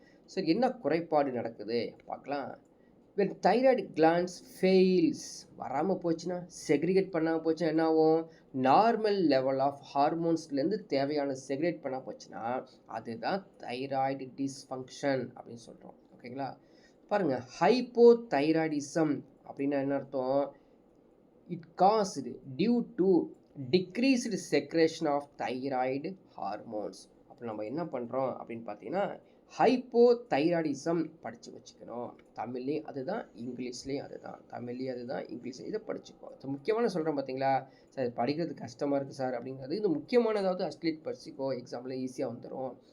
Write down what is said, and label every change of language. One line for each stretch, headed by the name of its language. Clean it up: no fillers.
Tamil: சரி, என்ன குறைபாடு நடக்குது பார்க்கலாம். when thyroid glands fails, வராமல் போச்சுன்னா, செக்ரிகேட் பண்ணாமல் போச்சுன்னா என்ன ஆகும்? நார்மல் லெவல் ஆஃப் ஹார்மோன்ஸ்லேருந்து தேவையான செக்ரிகேட் பண்ண போச்சுன்னா அதுதான் தைராய்டு டிஸ்ஃபங்க்ஷன் அப்படின்னு சொல்கிறோம். ஓகேங்களா? பாருங்கள், ஹைப்போதைராய்டிசம் அப்படின்னா என்ன அர்த்தம்?
English: it caused due to decreased secretion of thyroid hormones.
Tamil: அப்போ நம்ம என்ன பண்ணுறோம் அப்படின்னு பார்த்தீங்கன்னா ஹைப்போதைராய்டிசம் படித்து வச்சுக்கணும். தமிழ்லேயும் அதுதான், இங்கிலீஷ்லேயும் அதுதான். தமிழ்லேயும் அதுதான், இங்கிலீஷ்லேயும் இதை படிச்சுக்கோ. இது முக்கியமான சொல்கிறேன் பார்த்தீங்களா? சார் படிக்கிறது கஷ்டமாக இருக்குது சார் அப்படிங்கிறது இது முக்கியமானதாவது அஸ்லீட் படிச்சுக்கோ, எக்ஸாம்பிள் ஈஸியாக வந்துடும்.